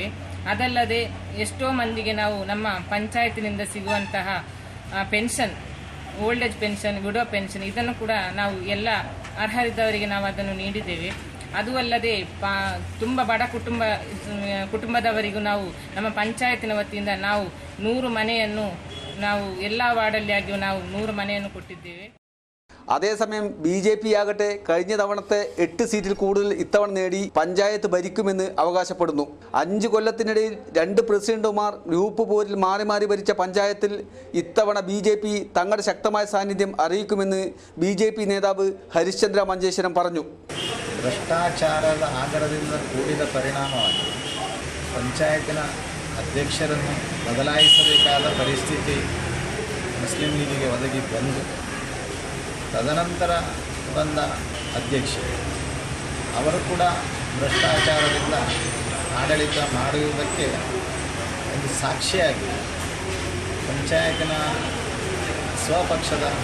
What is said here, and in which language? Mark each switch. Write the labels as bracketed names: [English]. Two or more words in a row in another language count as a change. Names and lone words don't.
[Kannada] ಅದಲ್ಲದೆ ಎಷ್ಟೋ ಮಂದಿಗೆ ನಾವು ನಮ್ಮ ಪಂಚಾಯತಿನಿಂದ ಸಿಗುವಂತಹ ಪೆನ್ಷನ್, [English] old age pension, widow pension [Kannada] ಇದನ್ನು ಕೂಡ ನಾವು ಎಲ್ಲ ಅರ್ಹರಿದ್ದವರಿಗೆ ನಾವು ಅದನ್ನು ನೀಡಿದ್ದೇವೆ. ಅದು ಅಲ್ಲದೆ ತುಂಬ ಬಡ ಕುಟುಂಬದವರಿಗೂ ನಾವು ನಮ್ಮ ಪಂಚಾಯತಿನ ವತಿಯಿಂದ ನಾವು 100 ಮನೆಯನ್ನು ನಾವು ಎಲ್ಲ ವಾರ್ಡಲ್ಲಿ ಆಗಿಯೂ ನಾವು 100 ಮನೆಯನ್ನು ಕೊಟ್ಟಿದ್ದೇವೆ. [Malayalam] അതേസമയം BJP ആകട്ടെ കഴിഞ്ഞ തവണത്തെ 8 സീറ്റിൽ കൂടുതൽ ഇത്തവണ നേടി പഞ്ചായത്ത് ഭരിക്കുമെന്ന് അവകാശപ്പെടുന്നു. 5 കൊല്ലത്തിനിടയിൽ 2 പ്രസിഡന്റുമാർ ഗ്രൂപ്പ് പോരിൽ മാറി മാറി ഭരിച്ച പഞ്ചായത്തിൽ ഇത്തവണ BJP തങ്ങളുടെ ശക്തമായ സാന്നിധ്യം അറിയിക്കുമെന്ന് BJP നേതാവ് ഹരിശ്ചന്ദ്ര മഞ്ചേശ്വരം പറഞ്ഞു. [Kannada] ಭ್ರಷ್ಟಾಚಾರದ ಆಗರದಿಂದ ಕೂಡಿದ ಪರಿಣಾಮವಾಗಿ ಪಂಚಾಯತಿನ ಅಧ್ಯಕ್ಷರನ್ನು ಬದಲಾಯಿಸಬೇಕಾದ ಪರಿಸ್ಥಿತಿ ಮುಸ್ಲಿಂ ಲೀಗಿಗೆ ಒದಗಿ ಬಂದು ತದನಂತರ ಬಂದ ಅಧ್ಯಕ್ಷೆ ಅವರು ಕೂಡ ಭ್ರಷ್ಟಾಚಾರದಿಂದ ಆಡಳಿತ ಮಾಡುವುದಕ್ಕೆ ಒಂದು ಸಾಕ್ಷಿಯಾಗಿ ಪಂಚಾಯತಿನ ಸ್ವಪಕ್ಷದ